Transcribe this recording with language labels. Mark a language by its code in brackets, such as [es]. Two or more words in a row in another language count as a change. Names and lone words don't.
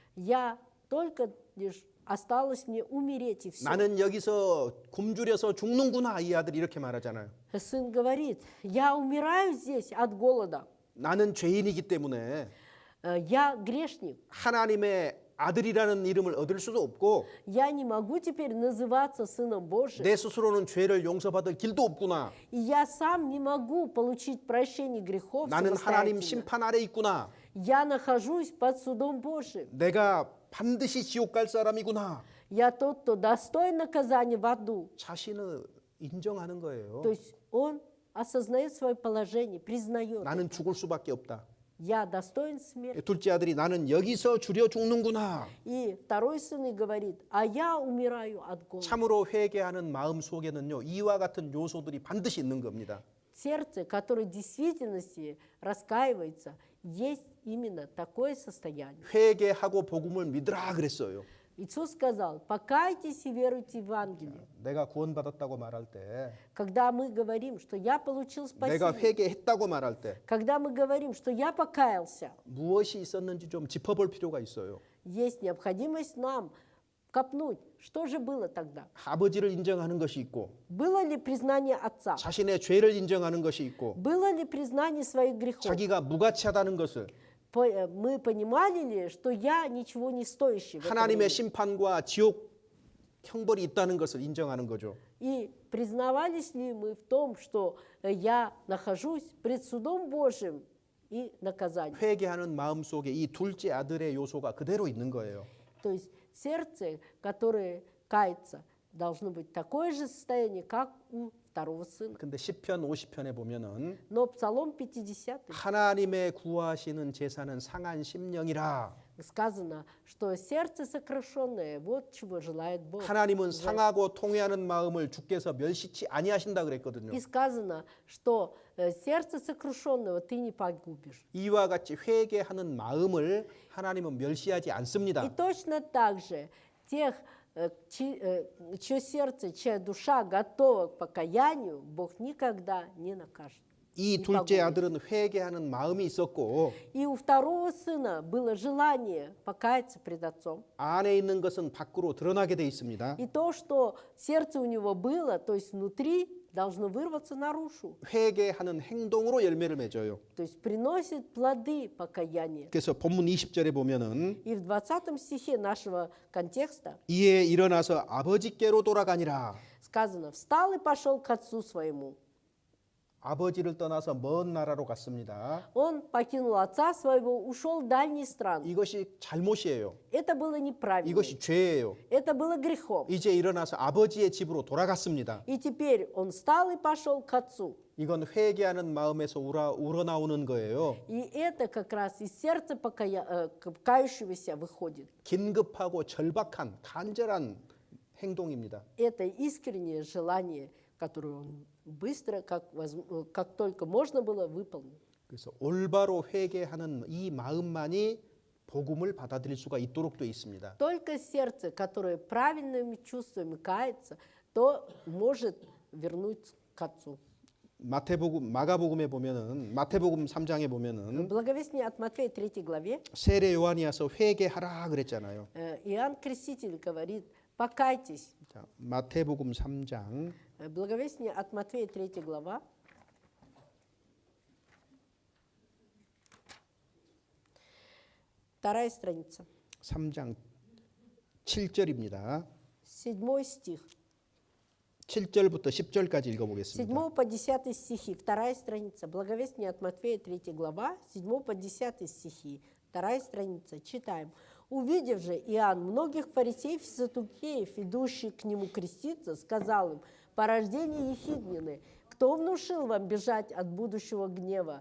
[ru] я только лишь осталось мне умереть и все. [ko] 나는 여기서 굶주려서 죽는구나. 이 아들이 이렇게 말하잖아요. [ru] Сын говорит, я умираю здесь от голода. [ko] 나는 죄인이기 때문에 [ru] Я грешник. [ko] 하나님의 아들이라는 이름을 얻을 수도 없고 [ru] Я не могу теперь называться Сыном Божьим. [ko] 내 스스로는 죄를 용서받을 길도 없구나. [ru] И я сам не могу получить прощение грехов [ko] 나는 하나님 [ru] самостоятельно. [ko] 심판 아래 있구나. [ru] Я нахожусь под судом Божьим. [ko] 내가 반드시 지옥 갈 사람이구나. [ru] Я тот, кто достоин наказания в аду. [ko] 자신을 인정하는 거예요. [ru] То есть он осознает свое положение, признает. [ko] 나는 죽을 수밖에 없다. [ru] Я достоин смерти. [ko] 둘째 아들이 나는 여기서 주려 죽는구나. [ru] И второй сын и говорит, а я умираю от голода. [ko] 참으로 회개하는 마음 속에는요, 이와 같은 요소들이 반드시 있는 겁니다. [ru] Сердце, которое в действительности раскаивается, есть именно такое состояние. [ko] 회개하고 복음을 믿으라 그랬어요. [ru] Иисус сказал, покайтесь и веруйте в Евангелие. [ko] 내가 구원받았다고 말할 때, [ru] Когда мы говорим, что я получил [ko] 내가 [ru] спасение, [ko] 회개했다고 말할 때 [ru] когда мы говорим, что я покаялся, [ko] 무엇이 있었는지 좀 짚어볼 필요가 있어요. [ru] есть необходимость нам копнуть, что же было тогда? [ko] 아버지를 인정하는 것이 있고 [ru] Было ли признание отца? [ko] 자신의 죄를 인정하는 것이 있고 [ru] Было ли признание своих грехов? [ko] 자기가 무가치하다는 것을 [ru] Мы понимали ли, что я ничего не стоящий в это [ko] 하나님의 [ru] время? [ko] 심판과 지옥 형벌이 있다는 것을 인정하는 거죠. [ru] И признавались ли мы в том, что я нахожусь пред судом Божьим и наказанием? [ko] 회개하는 마음 속에 이 둘째 아들의 요소가 그대로 있는 거예요. [ru] То есть сердце, которое кается, должно быть такое же состояние, как у второго сына. [ko] 근데 시편 50편에 보면은 [ru] Но Псалом 50 [ko] 하나님의 구하시는 제사는 상한 심령이라. [ru] сказано, что сердце сокрушенное, вот чего желает Бог. [ko] 하나님은 상하고 통회하는 마음을 주께서 멸시치 아니하신다 그랬거든요. [ru] И сказано, что сердце сокрушенного ты не погубишь. [ko] 이와 같이 회개하는 마음을 하나님은 멸시하지 [ru] И [ko] 않습니다. [ru] точно так же тех, чье сердце, чья душа готова к покаянию, Бог никогда не накажет. [ko] 이 둘째 아들은 회개하는 마음이 있었고 [ru] И у второго сына было желание покаяться пред отцом. [ko] 안에 있는 것은 밖으로 드러나게 돼 있습니다. [ru] И то, что сердце у него было, то есть внутри, должно вырваться наружу. [ko] 회개하는 행동으로 열매를 맺어요. [ru] То есть приносит плоды покаяния. [ko] 그래서 본문 20절에 보면은 [ru] И в 20 стихе нашего контекста [ko] 이에 일어나서 아버지께로 돌아가니라. [ru] сказано, встал и пошел к отцу своему. [ko] 아버지를 떠나서 먼 나라로 갔습니다. [ru] Он покинул отца своего, ушел в дальние страны. [ko] 이것이 잘못이에요. [ru] Это было неправильно. [ko] 이것이 죄예요. [ru] Это было грехом. [ko] 이제 일어나서 아버지의 집으로 돌아갔습니다. [ru] И теперь он встал и пошел к отцу. [ko] 이건 회개하는 마음에서 우러나오는 거예요. [ru] И это как раз из сердца кающегося выходит. [ko] 긴급하고 절박한 간절한 행동입니다. [ru] Это искреннее желание, которое он быстро, как только можно было, выполнил. [ko] 그래서 올바로 회개하는 이 마음만이 복음을 받아들일 수가 있도록 되어 있습니다. [ru] Только сердце, которое правильными чувствами кается, то может вернуть к отцу. [ko] 마가복음에 보면은 마태복음 3장에 [ru] В [ko] 보면은 [ru] Благовестии от Матфея 3 главе [ko] 세례 요한이 와서 회개하라 그랬잖아요. [ru] Иоанн Креститель говорит, покайтесь. [ko] 자, 마태복음 3장 [ru] Благовестие от Матфея 3 глава. Вторая страница. [ko] 3장 7절입니다. [ru] 7 стих. [ko] 7절부터 10절까지 7 읽어보겠습니다. [ru] по 10 стихи. Вторая страница. Благовестие от Матфея 3 глава. 7 по 10 стихи. Вторая страница. Читаем. Увидев же Иоанн многих фарисеев и саддукеев, идущих к нему креститься, сказал им, порождение ехиднины, кто внушил вам бежать от будущего гнева?